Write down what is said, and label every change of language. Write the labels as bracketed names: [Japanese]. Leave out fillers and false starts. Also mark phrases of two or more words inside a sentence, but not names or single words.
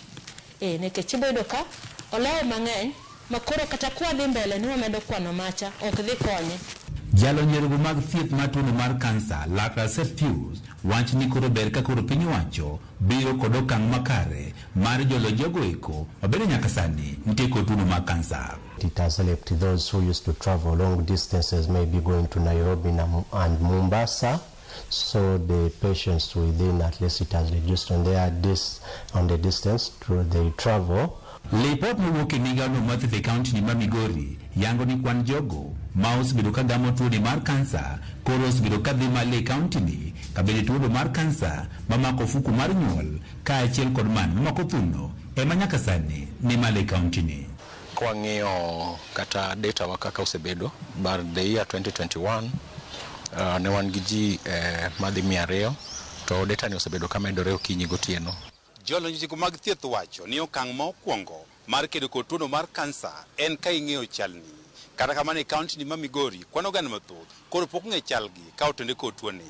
[Luo (Kenya and Tanzania)] Nikech ibedo ka olawo mang'eny makoro kata kwa dhi mbele ni wamedo kwano macha ok dhi konye. Jalo nyergo mag thieth mar tuo mar kansa Laktar Pius wach ni koro ber ka koro piny wacho biro kod okang' makare mar jolo jogo eko mabende nyaka sani nitie kod tuo mar kansa. [English] It has helped those who used to travel long distances, maybe going to Nairobi and Mombasa. So the patients within, at least it has reduced on the distance through the travel. [Luo (Kenya and Tanzania)] Lipot mowuok e migawo mar thieth e kaunti ni ma Migori yango ni kwan jogo ma osebedo ka gamo tuo mar kansa koro osebedo ka dhi malo e kaunti ni kabende tuo mar kansa mamako ofuku mar nyuol kaachiel kod man mamako thuno ema nyaka sani ni malo e kaunti ni. Kwang'iyo kata data wa kaka osebedo bar [English] the year 2021 [Luo (Kenya and Tanzania)] ne wan gi ji madhi 200 to data ni osebedo ka medore okinyi gotieno. Jolonygo mag thieth wacho ni okang' mokwongo mar kedo kod tuo mar kansa en ka ing'eyo chalni. Kata kamano e kaunti ni ma Migori kwano oganda mathoth koro pok ng'e chalgi ka otende kod tuo ni.